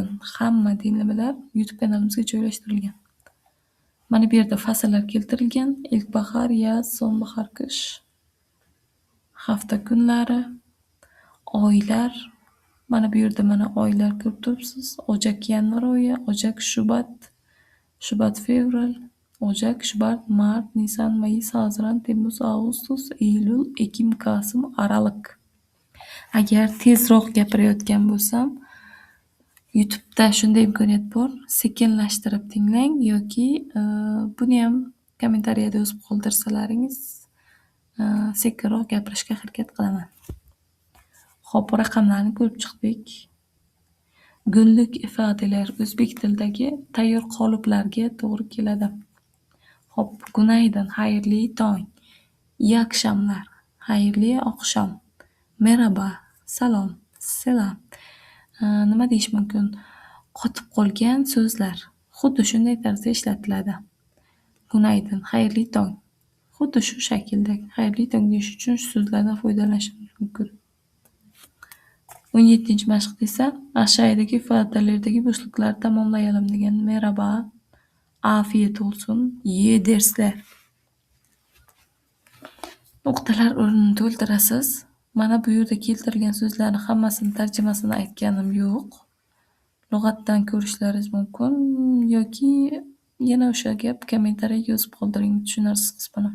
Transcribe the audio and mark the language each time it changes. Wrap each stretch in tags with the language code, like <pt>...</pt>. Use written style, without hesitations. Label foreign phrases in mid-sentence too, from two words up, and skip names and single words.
<uz>Hamma dinlamalar YouTube kanalimizga joylashtirilgan. Mana bu yerda fasllar keltirilgan. Ilkbahor, yoz, sonbahor, qish. Hafta kunlari, oylar. Mana bu yerda mana oylar ko'rib turibsiz. Ocak, yanvar oyi,</uz> <tr>Ocak, Şubat, fevral, Ocak, Şubat, Mart, Nisan, Mayıs, Haziran, Temmuz, Ağustos, Eylül, Ekim, Kasım, Aralık.</tr> <uz>Agar tezroq gapirayotgan bo'lsam, YouTube'da shunday imkoniyat bor. Sekinlashtirib tinglang yoki buni ham kommentariyada yozib qoldirsalaringiz sekinroq gapirishga harakat qilaman. Xo'p, raqamlarni ko'rib chiqdik.</uz> <tr>Günlük ifodalar</tr> <uz>o'zbek tilidagi tayyor qoliplarga to'g'ri keladi. Xo'p, günaydın, xayrli tong.</uz> <tr>İyi akşamlar,</tr> <uz>xayrli oqshom. Merhaba, salom, selam. Nima deyish mumkin? Qotib qolgan so'zlar xuddi shunday tarzda ishlatiladi. Günaydın, xayrli tong. Xuddi shu shaklda xayrli tong deyish uchun shu so'zlardan foydalanishimiz mumkin. 17-mashq esa aşağıdaki ifodalardagi bo'shliqlarni tamomlayalım degan.</uz> <tr>Merhaba, afiyet olsun, iyi dersler.</tr> <uz>Nuqtalar o'rnini to'ldirasiz. Mana bu yerda keltirilgan so'zlarni hammasini tarjimasini aytganim yo'q. Lug'atdan ko'rishlaringiz mumkin yoki yana o'sha gap kommentariyaga yozib qoldiring tushunarsiz qismini.</uz>